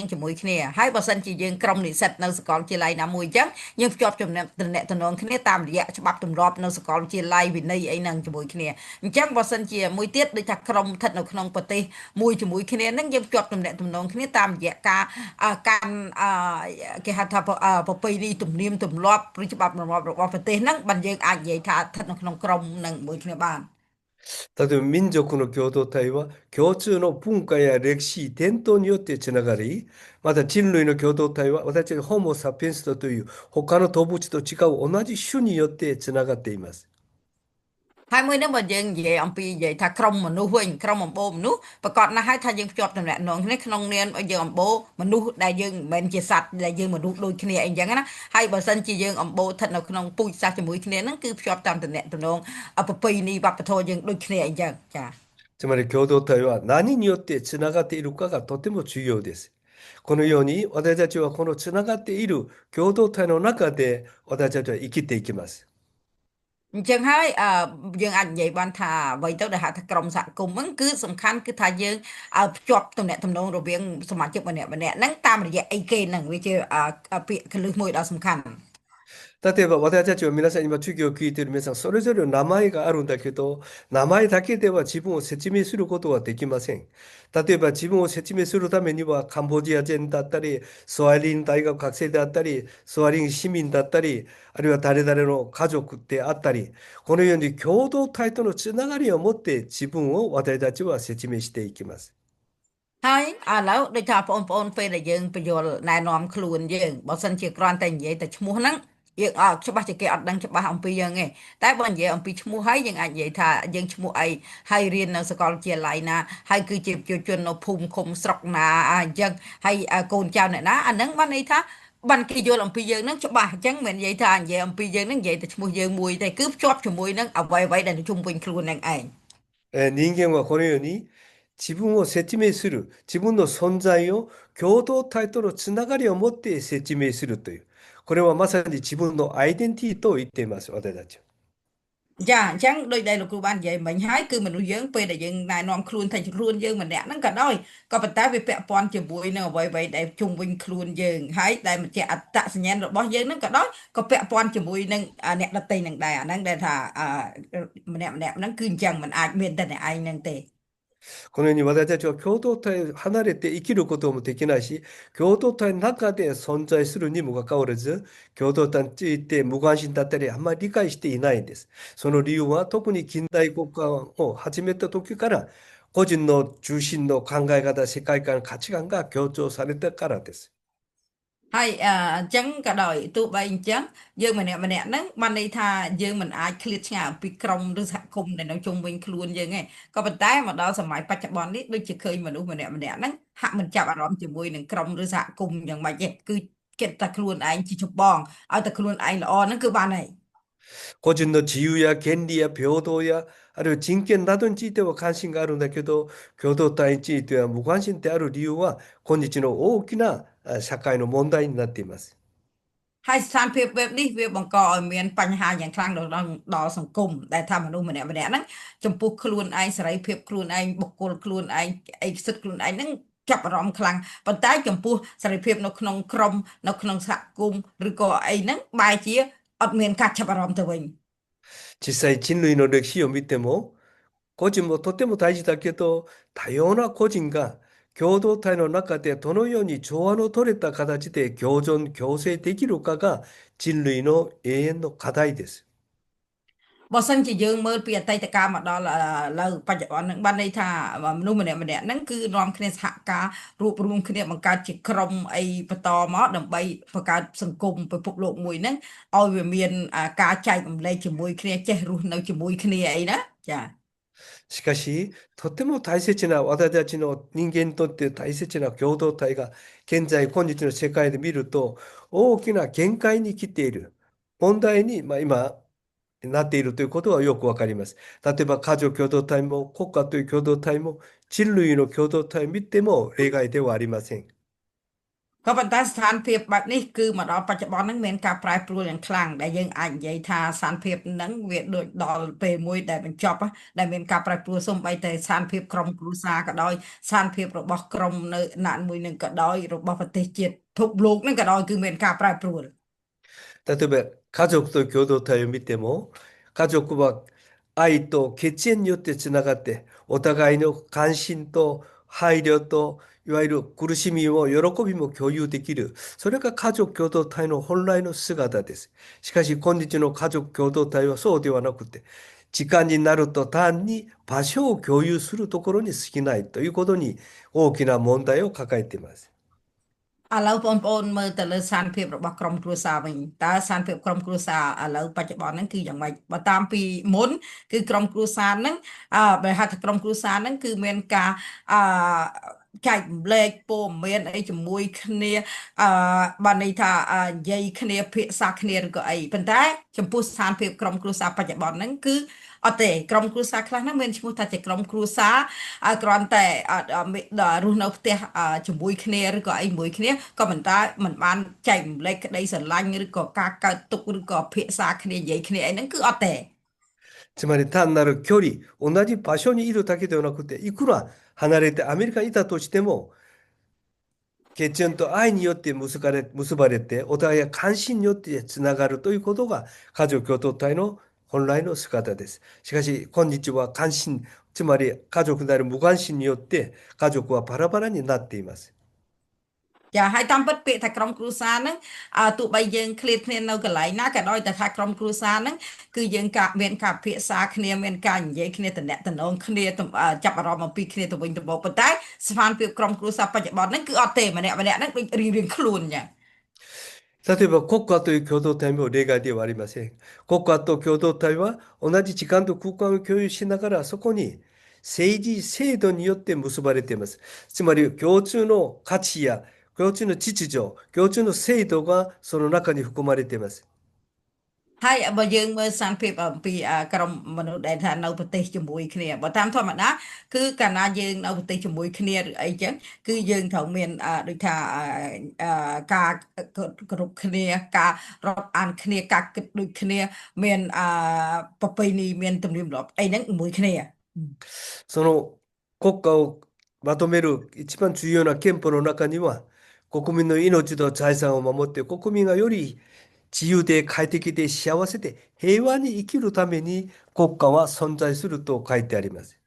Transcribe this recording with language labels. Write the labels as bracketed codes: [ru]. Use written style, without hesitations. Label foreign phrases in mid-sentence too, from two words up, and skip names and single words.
[km] ជាមួយគ្នាហើយបើសិនជាយើងក្រុមនិស្សិតនៅសាកលវិទ្យាល័យណាមួយអញ្ចឹងយើងភ្ជាប់ទំនាក់ទំនងគ្នាតាមរយៈច្បាប់ទម្លាប់នៅសាកលវិទ្យាល័យវិន័យអីហ្នឹងជាមួយគ្នាអញ្ចឹងបើសិនជាមួយទៀតដូចថាក្រុមស្ថិតនៅក្នុងប្រទេសមួយជាមួយគ្នាហ្នឹងយើងភ្ជាប់ទំនាក់ទំនងគ្នាតាមរយៈការកាន់គេហៅថាប្រពៃណីទំនៀមទម្លាប់ឬច្បាប់ទម្លាប់របស់ប្រទេសហ្នឹងបានយើងអាចនិយាយថាស្ថិតនៅក្នុងក្រុមនឹងមួយគ្នាបាន [ja] 例えば民族の共同体は共通の文化や歴史、伝統によってつながり、また人類の共同体は私たちホモ・サピエンスという他の動物と違う同じ種によってつながっています。 [km] ហើយមួយនេះបើយើងនិយាយអំពីនិយាយថាក្រុមមនុស្សវិញក្រុមអំបូរមនុស្សប្រកបណាស់ហើយថាយើងភ្ជាប់តំណែងគ្នាក្នុងនាមយើងអំបូរមនុស្សដែលយើងមិនមែនជាសត្វដែលយើងមនុស្សដូចគ្នាអីចឹងណាហើយបើសិនជាយើងអំបូរស្ថិតនៅក្នុងពូជសាសន៍ជាមួយគ្នាហ្នឹងគឺភ្ជាប់តាមតំណែងប្រពៃណីវប្បធម៌យើងដូចគ្នាអីចឹងចា៎ [ja] つまり共同体は何によってつながっているかがとても重要です。このように私たちはこのつながっている共同体の中で私たちは生きていきます。 [km] អញ្ចឹងហើយយើងអាចនិយាយបានថាអ្វីទៅដែលហៅថាក្រុមសហគមន៍ហ្នឹងគឺសំខាន់គឺថាយើងភ្ជាប់ទំនាក់ទំនងរវាងសមាជិកម្នាក់ៗហ្នឹងតាមរយៈអីគេហ្នឹងវាជាពាក្យកលឹះមួយដ៏សំខាន់ [ja] 例えば私たちは皆さん今授業を聞いている皆さんそれぞれの名前があるんだけど名前だけでは自分を説明することはできません。例えば自分を説明するためにはカンボジア人だったりスワリン大学学生であったりスワリン市民だったりあるいは誰々の家族であったりこのように共同体とのつながりを持って自分を私たちは説明していきます。 [km] ហើយឥឡូវដូចថាបងប្អូនពេលដែលយើងបញ្យល់ណែនាំខ្លួនយើងបើសិនជាគ្រាន់តែនិយាយតែឈ្មោះហ្នឹងយើងច្បាស់ជាគេអត់ដឹងច្បាស់អំពីយើងទេតែបើនិយាយអំពីឈ្មោះហើយយើងអាចនិយាយថាយើងឈ្មោះអីហើយរៀននៅសាកលវិទ្យាល័យណាហើយគឺជាប្រជាជននៅភូមិឃុំស្រុកណាអញ្ចឹងហើយកូនចៅអ្នកណាអាហ្នឹងបានន័យថាបានគេយល់អំពីយើងហ្នឹងច្បាស់អញ្ចឹងមិននិយាយថានិយាយអំពីយើងហ្នឹងនិយាយតែឈ្មោះយើងមួយទេគឺភ្ជាប់ជាមួយនឹងអ្វីៗដែលនៅជុំវិញខ្លួននឹងឯង [ja] 人間はこのように自分を説明する、自分の存在を共同体とのつながりを持って説明するという、これはまさに自分のアイデンティティと言っています、私たちは。 [km] ចាអញ្ចឹងដូចដែលលោកគ្រូបាននិយាយមិញហើយគឺមនុស្សយើងពេលដែលយើងណែនាំខ្លួនថាជាខ្លួនយើងម្នាក់ហ្នឹងក៏ដោយក៏ប៉ុន្តែវាពាក់ព័ន្ធជាមួយនឹងអ្វីៗដែលជុំវិញខ្លួនយើងហើយដែលមិនជាអត្តសញ្ញាណរបស់យើងហ្នឹងក៏ដោយក៏ពាក់ព័ន្ធជាមួយនឹងអ្នកដទៃនឹងដែរអាហ្នឹងដែលថាម្នាក់ហ្នឹងគឺអញ្ចឹងមិនអាចមានតែអ្នកឯងហ្នឹងទេ [ja] このように私たちは共同体を離れて生きることもできないし、共同体の中で存在するにもかかわらず、共同体について無関心だったり、あんまり理解していないんです。その理由は、特に近代国家を始めた時から、個人の中心の考え方、世界観、価値観が強調されたからです。 [km] ហើយអញ្ចឹងក៏ដោយទោះបីអញ្ចឹងយើងម្នាក់ហ្នឹងបានន័យថាយើងមិនអាចឃ្លាតឆ្ងាយអំពីក្រុមឬសហគមន៍ដែលនៅជុំវិញខ្លួនយើងទេក៏ប៉ុន្តែមកដល់សម័យបច្ចុប្បន្ននេះដូចជាឃើញមនុស្សម្នាក់ហ្នឹងហាក់មិនចាប់អារម្មណ៍ជាមួយនឹងក្រុមឬសហគមន៍យ៉ាងម៉េចទេគឺគិតតែខ្លួនឯងជាចម្បងឲ្យតែខ្លួនឯងល្អហ្នឹងគឺបានហើយ [ja] 個人の自由や権利や平等や、あるいは人権などについては関心があるんだけど、共同体については無関心である理由は、今日の大きな社会の問題になっています。 [km] ហើយស្ថានភាពបែបនេះវាបង្កឲ្យមានបញ្ហាយ៉ាងខ្លាំងដល់សង្គមដែលថាមនុស្សម្នាក់ហ្នឹងចំពោះខ្លួនឯងសេរីភាពខ្លួនឯងបុគ្គលខ្លួនឯងឯកសិទ្ធិខ្លួនឯងហ្នឹងចាប់អារម្មណ៍ខ្លាំងប៉ុន្តែចំពោះសេរីភាពនៅក្នុងក្រុមនៅក្នុងសហគមន៍ឬក៏អីហ្នឹងបែរជាអត់មានការចាប់អារម្មណ៍ទៅវិញ [ja] 実際人類の歴史を見ても、個人もとても大事だけど、多様な個人が共同体の中でどのように調和の取れた形で共存、共生できるかが人類の永遠の課題です。 [km] បើសិនជាយើងមើលពីអតីតកាលមកដល់ឥឡូវបច្ចុប្បន្នហ្នឹងបានន័យថាមនុស្សម្នាក់ហ្នឹងគឺនាំគ្នាសហការរួបរวมគ្នាបង្កើតជាក្រុមអីបន្តមកដើម្បីបង្កើតសង្គមពិភពលោកមួយហ្នឹងឲ្យវាមានការចែករំលែកជាមួយគ្នាចេះរស់នៅជាមួយគ្នាអីណាចា [ja] しかし、とても大切な私たちの人間にとって大切な共同体が現在今日の世界で見ると大きな限界に来ている問題に、今なっているということはよくわかります。例えば家族共同体も国家という共同体も人類の共同体を見ても例外ではありません。 [km] ក៏ប៉ុន្តែស្ថានភាពបែបនេះគឺមកដល់បច្ចុប្បន្នហ្នឹងមានការប្រែប្រួលយ៉ាងខ្លាំងដែលយើងអាចនិយាយថាស្ថានភាពហ្នឹងវាដូចដល់ពេលមួយដែលបញ្ចប់ដែលមានការប្រែប្រួលសូម្បីតែស្ថានភាពក្រុមគ្រួសារក៏ដោយស្ថានភាពរបស់ក្រុមនៅណាត់មួយនឹងក៏ដោយរបស់ប្រទេសជាតិពិភពលោកហ្នឹងក៏ដោយគឺមានការប្រែប្រួល [ja] 例えば家族と共同体を見ても、家族は愛と血縁によってつながって、お互いの関心と配慮と、いわゆる苦しみも喜びも共有できる。それが家族共同体の本来の姿です。しかし今日の家族共同体はそうではなくて、時間になると単に場所を共有するところに過ぎないということに大きな問題を抱えています。 [km] ឥឡូវបងប្អូនមើលទៅលើស្ថានភាពរបស់ក្រុមគ្រួសារវិញតើស្ថានភាពក្រុមគ្រួសារឥឡូវបច្ចុប្បន្នហ្នឹងគឺយ៉ាងម៉េចបើតាមពីមុន គឺក្រុមគ្រួសារហ្នឹងបើហៅថាក្រុមគ្រួសារហ្នឹងគឺមានការអឺចែករំលែកព័ត៌មានអីជាមួយគ្នាអឺបានន័យថានិយាយគ្នាភាសាគ្នាឬក៏អីប៉ុន្តែចំពោះស្ថានភាពក្រុមគ្រួសារបច្ចុប្បន្នហ្នឹងគឺអត់ទេក្រុមគ្រួសារខ្លះហ្នឹងមានឈ្មោះថាជាក្រុមគ្រួសារគ្រាន់តែរស់នៅផ្ទះជាមួយគ្នាឬក៏អីមួយគ្នាក៏ប៉ុន្តែมันបានចែករំលែកក្តីស្រឡាញ់ឬក៏ការកើតទុកឬក៏ភាសាគ្នានិយាយគ្នាអីហ្នឹងគឺអត់ទេ [ja] つまり単なる距離、同じ場所にいるだけではなくて、いくら離れてアメリカにいたとしても、血縁と愛によって結ばれて、お互いが関心によってつながるということが家族共同体の本来の姿です。しかし、今日は関心、つまり家族である無関心によって家族はバラバラになっています。 [km] ចាហើយតាមពិតពាក្យថាក្រុមគ្រួសារហ្នឹងទោះបីយើងឃ្លាតគ្នានៅកន្លែងណាក៏ដោយតែថាក្រុមគ្រួសារហ្នឹងគឺយើងមានការពិភាក្សាគ្នាមានការនិយាយគ្នាតំណែងគ្នាចាប់អារម្មណ៍អំពីគ្នាទៅវិញទៅមកប៉ុន្តែស្ថានភាពក្រុមគ្រួសារបច្ចុប្បន្នហ្នឹងគឺអត់ទេម្នាក់ហ្នឹងដូចរៀងខ្លួនចា [ja] 例えば国家という共同体も例外ではありません。国家と共同体は同じ時間と空間を共有しながらそこに政治制度によって結ばれています。つまり共通の価値や共通の秩序、共通の制度がその中に含まれています。 [km] ហើយបើយើងមើលស្ថានភាពអំពីក្រុមមនុស្សដែលថានៅប្រទេសជាមួយគ្នាបើតាមធម្មតាគឺកាលណាយើងនៅប្រទេសជាមួយគ្នាឬអីចឹងគឺយើងត្រូវមានដូចថាការគោរពគ្នាការរាប់អានគ្នាការគិតដូចគ្នាមានប្រពៃណីមានទំនៀមទម្លាប់អីហ្នឹងជាមួយគ្នា [ja] その国家をまとめる一番重要な憲法の中には、国民の命と財産を守って、国民がより自由で快適で幸せで平和に生きるために国家は存在すると書いてあります。